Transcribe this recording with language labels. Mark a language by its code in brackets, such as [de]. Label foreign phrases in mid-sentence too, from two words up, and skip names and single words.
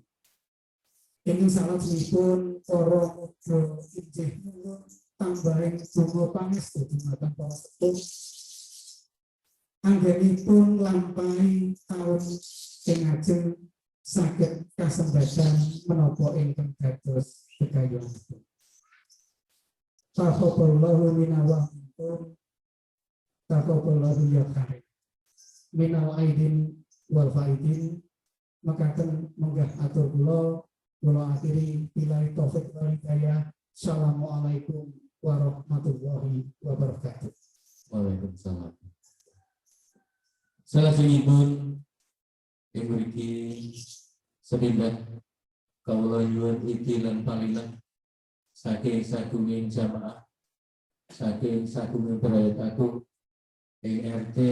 [jv] Ingkang salajengipun para putra inggih nyuwun tambahing donga pangestu dumateng para sepuh anggenipun lampahi taun ing ajeng saged kasembadan menapa ingkang dados gegayuhanipun. [ar] تقبل الله منا ومنكم. تقبل الله يا كريم. من العائدين والفائزين. Makaten menggah atur kula akhiri بالله التوفيق والهداية. السلام عليكم ورحمة الله وبركاته. وعليكم السلام. [jv] Salajengipun yang mriki sepindah kawula nyuwun iki lan palilah saking sagunging jamaah saking sagunging berayat aku RT